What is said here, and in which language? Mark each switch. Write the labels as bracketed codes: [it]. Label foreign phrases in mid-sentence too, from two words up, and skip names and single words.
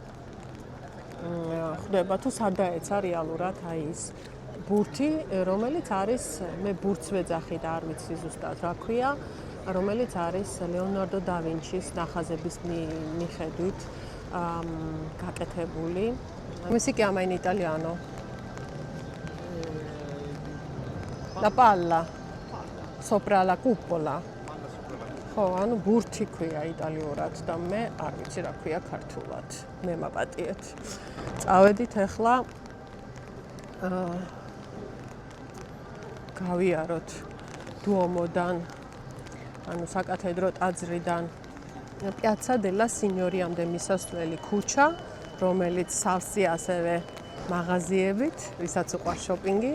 [ka] ხვდება თუ სად დაეცა რეალურად აი ეს ბურთი, რომელიც არის, მე ბურთს ვეძახი და არ ვიცი ზუსტად რა ქვია, რომელიც არის ლეონარდო და ვინჩის ნახაზების მიხედვით გაკეთებული. [it] Come si chiama in italiano? La palla sopra la cupola. [ka] ხო, ანუ ბურთი ქვია იტალიურად და მე არ ვიცი რა ქვია ქართულად. მე მაპატიეთ. წავედით ახლა გავიაროთ დუომოდან, ანუ საკათედრო ტაძრიდან Piazza della Signoriamde მისასვლელი ქუჩა, რომელიც სავსე ასევე მაღაზიებით, ვისაც უყვარს შოპინგი.